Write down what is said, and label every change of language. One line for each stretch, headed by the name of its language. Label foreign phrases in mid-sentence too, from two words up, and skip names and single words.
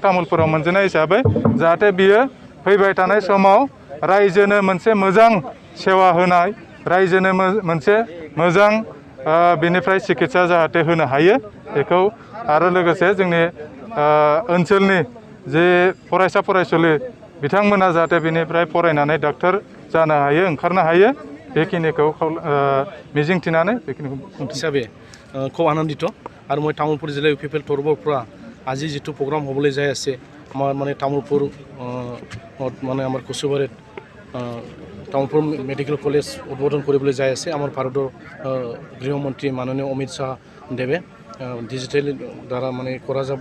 Bodo: तामुलपुराव मोनजेननाय हिसाबै जाहाथे बियो फैबाय थानाय समाव रायजोनो मोनसे मोजां सेवा होनाय, रायजोनो मोनसे मोजां बेनिफ्राय सिकित्सा जाहाथे होनो हायो बेखौ, आरो लोगोसे जोंनि ओनसोलनि जे फरायसा फरायसुलि बिथांमोना जाहाथे बेनिफ्राय फरायनानै डाक्टर जानो हायो, ओंखारनो हायो, बेखिनिखौ मिजिंथिनानै बेखिनिखौ
Assamese: हिसाबै খুব আনন্দিত। আৰু মই তামোলপুৰ জিলা UPPL তৰফৰ পৰা আজি যিটো প্ৰগ্ৰাম হ'বলৈ যাই আছে, আমাৰ মানে তামোলপুৰ মানে আমাৰ কচুবাৰীত তামোলপুৰ
English: medical college
Assamese: উদ্বোধন কৰিবলৈ যাই আছে আমাৰ ভাৰতৰ গৃহমন্ত্ৰী মাননীয় অমিত শাহ দেৱে ডিজিটেল দ্বাৰা মানে কৰা যাব।